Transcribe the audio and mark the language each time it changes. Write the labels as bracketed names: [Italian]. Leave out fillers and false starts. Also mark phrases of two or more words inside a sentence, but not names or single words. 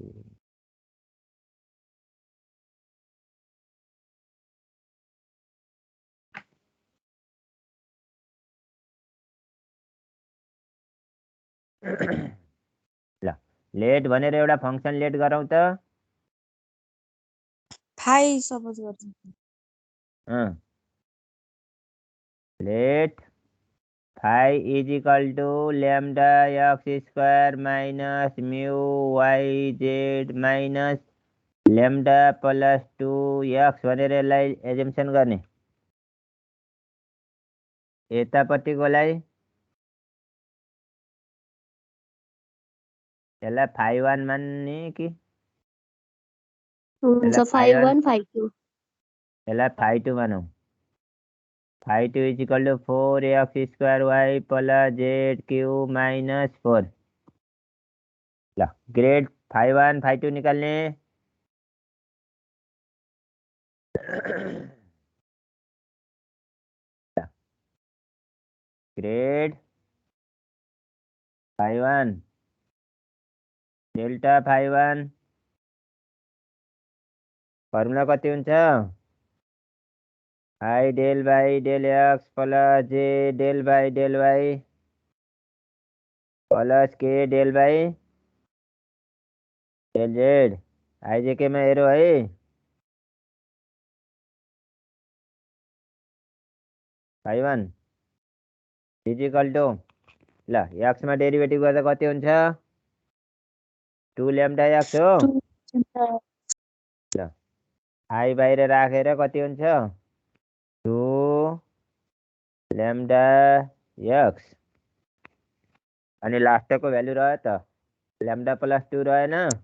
[Nepali] ल लेट भनेर एउटा फङ्सन लेट गरौँ त। फाइ सपोज गर्छु। [English] let phi is equal to lambda x square minus mu y z minus lambda plus 2x [Nepali] भनेर यसलाई एजम्सन गर्ने। यतापट्टिकोलाई यसलाई फाई 1 मान्ने कि हुन्छ यसलाई फाई 1 5 1 5 2 यसलाई फाई 2 मानौँ। [English] phi 2 is equal to 4x square y plus z q minus 4. [Nepali] ल [English] grad phi 1 phi 2 [Nepali] निकाल्ने। [English] grad phi 1 delta phi 1 formula [Nepali] कति हुन्छ? [English] i del by del x plus j del by del y plus k del by del z. i j [Nepali] केमा हेरौँ है। [English] phi 1 equal to [Nepali] ल एक्समा डेरिभेटिभ गर्दा कति हुन्छ? 2 [English] lambda x [Nepali] हो। 2 ल आई बाहिर राखेर कति हुन्छ? [English] 2 lambda x [Nepali] अनि लास्टको भ्यालु रह्यो त [English] lambda plus 2 [Nepali] रहेन?